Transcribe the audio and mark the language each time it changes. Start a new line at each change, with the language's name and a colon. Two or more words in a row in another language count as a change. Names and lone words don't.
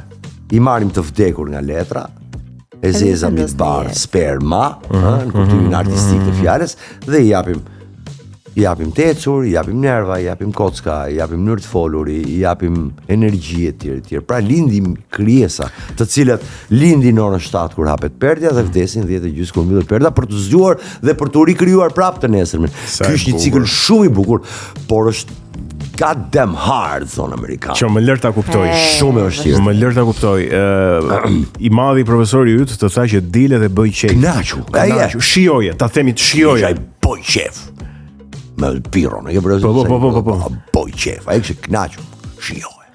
Albanian: I marrim të vdekur nga letra, e zeza mbi bar, sperma, në kuptimin artistik të fjalës, dhe i japim tecur, i japim nerva, i japim kocka, i japim mënyrë të folur, i japim energji e tjerë. Pra lindim krijesa, të cilat lindin në orën 7 kur hapet perdja dhe vdesin 10:30 kur mbyllet perda për të zgjuar dhe për të rikrijuar prapë të nesërmen. Ky është një cikël shumë i bukur, por është
English: god damn hard,
Albanian: thonë amerikanë. Që më lër ta kuptoj. Shumë e vështirë. Më lër ta kuptoj. I madhi profesori yt të tha që dile dhe bëj qef. Kënaqu. Shijoje, ta themi të shijoje. Ai bëj qef. Me Piro, në Po. Boj qef, ai kishte kënaqur, shijoje.